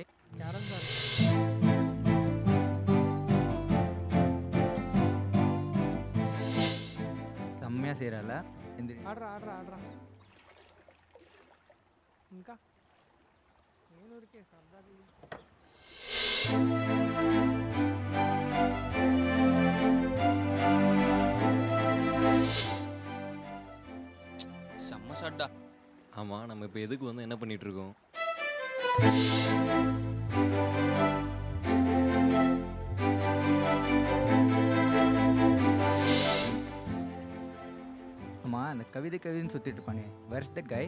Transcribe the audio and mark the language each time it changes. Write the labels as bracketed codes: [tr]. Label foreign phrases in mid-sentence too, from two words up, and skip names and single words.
[en] carrom ball [te] రమ్య సీరాల ఆడరా ఆడరా ఆడరా ఇంకా నేను ఊరికే సరదాగా [ta] செம்ம சட்டா. ஆமா, நம்ம இப்போ எதுக்கு வந்து என்ன பண்ணிட்டு இருக்கோம்? ஆமா அந்த கவிதைன்னு சுத்திட்டு இருப்பானே, [en] where's the guy?